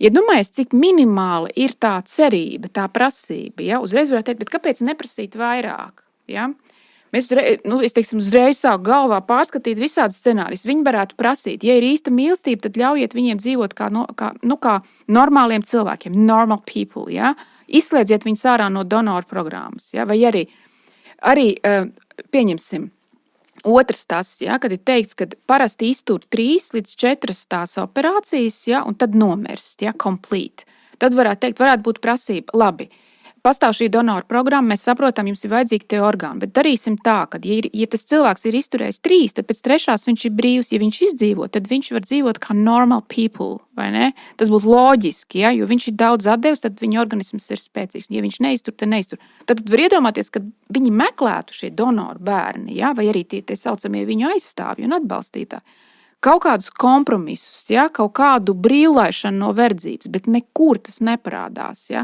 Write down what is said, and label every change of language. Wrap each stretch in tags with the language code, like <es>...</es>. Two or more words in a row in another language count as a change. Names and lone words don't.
<lv>Iedomājies, cik minimāli ir tā cerība, tā prasība. Ja? Uzreiz varētu teikt, bet kāpēc neprasīt vairāk? Ja? Es teiksim, uzreiz sāku galvā pārskatīt visādas scenārijas. Viņi varētu prasīt, ja ir īsta mīlestība, tad ļaujiet viņiem dzīvot kā normāliem cilvēkiem,</lv> <en>normal people.</en> <lv>Ja? Izslēdziet viņus ārā no donoru programmas. Ja? Vai arī pieņemsim otrs tas, ja? Kad ir teikts, ka parasti iztur 3 līdz 4 tās operācijas, ja? Un tad nomirst, ja? Complete. Tad varētu būt prasība, labi. Pastāv šī donoru programma, mēs saprotam, jums ir vajadzīgi tie orgāni, bet darīsim tā, ka, ja tas cilvēks ir izturējis 3, tad pēc 3 viņš ir brīvs. Ja viņš izdzīvo, tad viņš var dzīvot kā</lv> <en>normal people,</en> <lv>vai ne? Tas būtu loģiski, ja? Jo viņš ir daudz atdevis, tad viņa organisms ir spēcīgs. Ja viņš neiztur, tad neiztur. Tad var iedomāties, ka viņi meklētu šie donoru bērni, ja? Vai arī tie saucamie viņu aizstāvji un atbalstītāji. Kaut kādus kompromisus, ja? Kaut kādu brīvlaišanu no verdzības, bet nekur tas neparādās, ja?</lv>